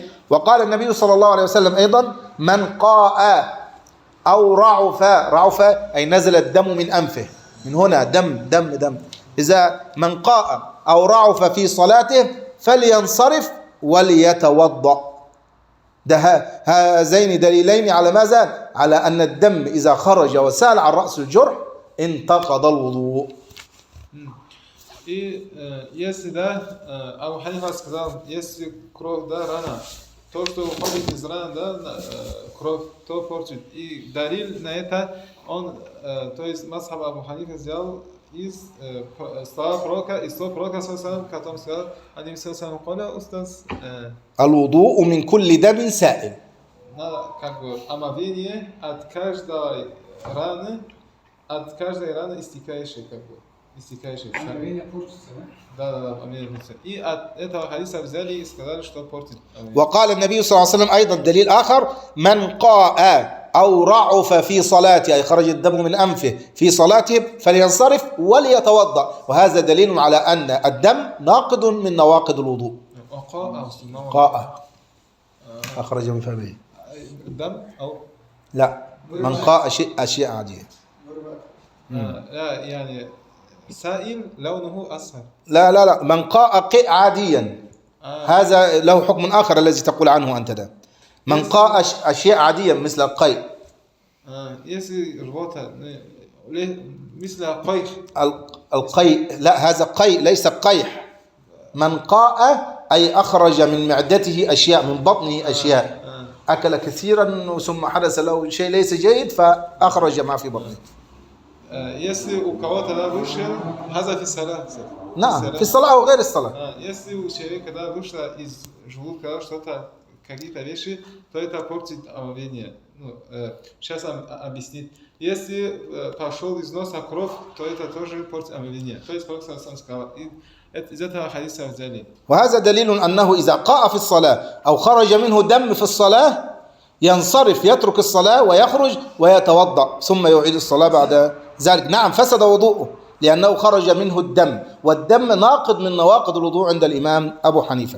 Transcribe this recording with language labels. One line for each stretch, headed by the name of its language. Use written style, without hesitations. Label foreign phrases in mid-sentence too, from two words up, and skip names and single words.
Arabic: وقال النبي صلى الله عليه وسلم أيضا من قاء أو رعف أي نزل الدم من أنفه، من هنا دم. إذا من قاء أو رعف في صلاته فلينصرف وليتوضأ. هذين دليلين على ماذا؟ على أن الدم إذا خرج وسال عن رأس الجرح انتقض الوضوء.
Russian: И если, да, Абу Ханифа сказал, если кровь, да, рана, то, что уходит из раны, да, кровь, то портит. И далил на это, он, то есть мазхаб Абу Ханифа взял из слова пророка, который сказал, они сказали,
Arabic: قال أستاذ. الوضوء من كل دم سائل.
Russian: Надо, как бы, омовение от каждой раны истекающей, как бы. истекающий. Омовение портится, да? Да, омовение портится. И от этого хадиса взяли и сказали, что портит омовение.
Arabic: وقال النبي صلى الله عليه وسلم أيضا دليل آخر: من قاء أو رعف في صلاته، أي خرج الدم من أنفه في صلاته، فلينصرف وليتوضأ. وهذا دليل على أن الدم ناقض من نواقض الوضوء. قاء أخرج من فمه. الدم أو لا، من قاء أشياء عادية. لا يعني سائل لونه أصفر. لا، من قاء قيء عاديا هذا له حكم آخر الذي تقول عنه أنت ده. من قاء أشياء عادية مثل القيء.
Russian: если рвота
Arabic: مثل قيء. القيء لا، هذا قيء ليس قيح. من قاء أي أخرج من معدته أشياء، من بطنه أشياء، أكل كثيرا ثم حدث له شيء ليس جيد فأخرج ما في بطنه.
Russian: если у кого-то вышел
Arabic: هذا في الصلاة. نعم، في الصلاة أو غير الصلاة.
Russian: если у человека вышло из желудка что-то, какие-то вещи, то это портит омовение. Сейчас объяснит. Если пошел из носа кровь, то это тоже портит омовение. То есть Пророк сам сказал. из этого хадиса взяли.
Arabic: وهذا دليل أنه إذا قاء في الصلاة أو خرج منه دم في الصلاة ينصرف، يترك الصلاة ويخرج ويتوضأ ثم يعيد الصلاة بعد ذلك. نعم، فسد وضوءه لأنه خرج منه الدم، والدم ناقض من نواقض الوضوء عند الإمام أبو حنيفة.